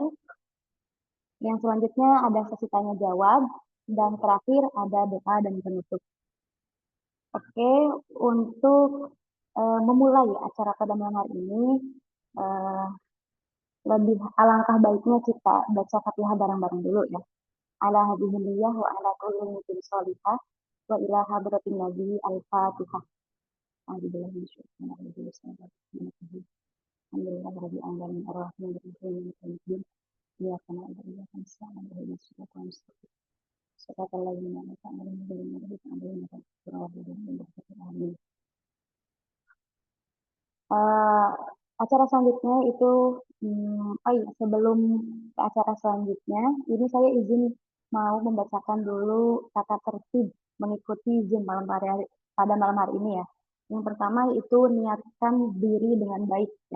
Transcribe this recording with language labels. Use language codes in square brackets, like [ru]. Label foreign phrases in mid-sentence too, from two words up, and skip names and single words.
[id] Yang selanjutnya ada sesi tanya jawab, dan terakhir ada doa dan penutup. Oke, untuk memulai acara pada malam hari ini, lebih alangkah baiknya kita baca Fatihah bareng-bareng dulu ya. [ar] على هاذله و على كل مؤمن صالحة و إلى حضرة النبي الفاتحة. الحمد لله رب العالمين الرحمن الرحيم مالك يوم الدين. إياك نعبد وإياك نستعين اهدنا الصراط المستقيم. صراط الذين أنعمت عليهم غير المغضوب عليهم ولا الضالين. [id] Acara selanjutnya itu sebelum ke acara selanjutnya, ini saya izin mau membacakan dulu tata tertib mengikuti Zoom pada malam hari ini ya. Yang pertama itu niatkan diri dengan baik ya.